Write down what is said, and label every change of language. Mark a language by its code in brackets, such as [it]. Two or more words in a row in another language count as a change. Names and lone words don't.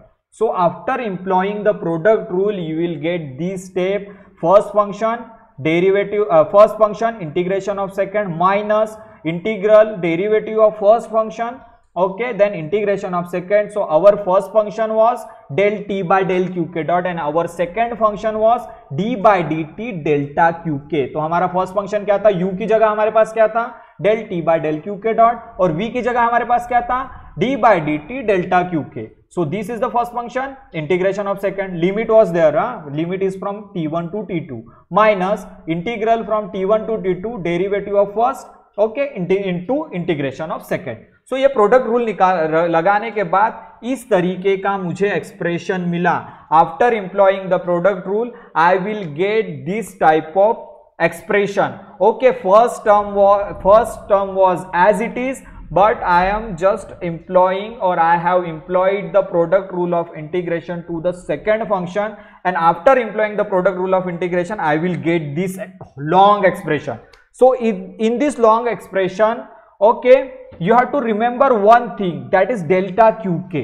[en] So after employing the product rule, you will get this step, first function derivative, first function integration of second minus integral derivative of first function, okay, then integration of second. So our first function was del t by del qk dot and our second function was d by dt delta qk. [hi] तो हमारा [en] first function [hi] क्या था, u की जगह हमारे पास क्या था, [en] del t by del qk dot, [hi] और v की जगह हमारे पास क्या था, [en] d by dt delta qk. So this is the first function, integration of second, limit was there, limit is from t1 to t2 minus integral from t1 to t2 derivative of first, okay, into integration of second. [hi] So ये [en] product rule [hi] लगाने के बाद इस तरीके का मुझे एक्सप्रेशन मिला. [en] after employing the product rule I will get this type of expression. okay, first term was as it is, but I am just employing, or I have employed the product rule of integration to the second function, and after employing the product rule of integration I will get this long expression. So in this long expression, okay, you have to remember one thing, that is delta qk.